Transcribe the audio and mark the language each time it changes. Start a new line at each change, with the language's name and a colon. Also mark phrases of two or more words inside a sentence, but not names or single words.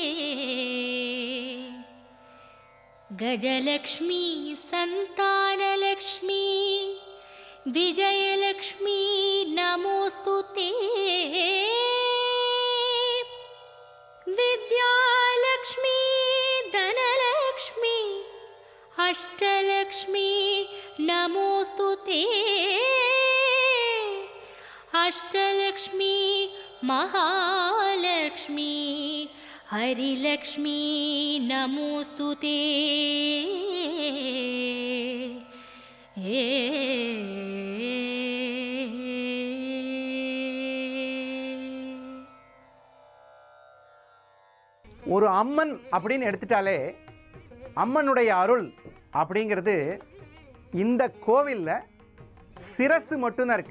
Sanskrit: गजलक्ष्मी, सन्तानलक्ष्मी, विजयलक्ष्मी नमोऽस्तुते. विद्यालक्ष्मी, धनलक्ष्मी, अष्टलक्ष्मी नमोऽस्तुते. अष्टलक्ष्मी, महालक्ष्मी, हरिलक्ष्मी नमोस्तुते.
Tamil: ஒரு அம்மன் அப்படின்னு எடுத்துட்டாலே அம்மனுடைய அருள் அப்படிங்கிறது இந்த கோவிலில் சிரசு மட்டும்தான் இருக்குது.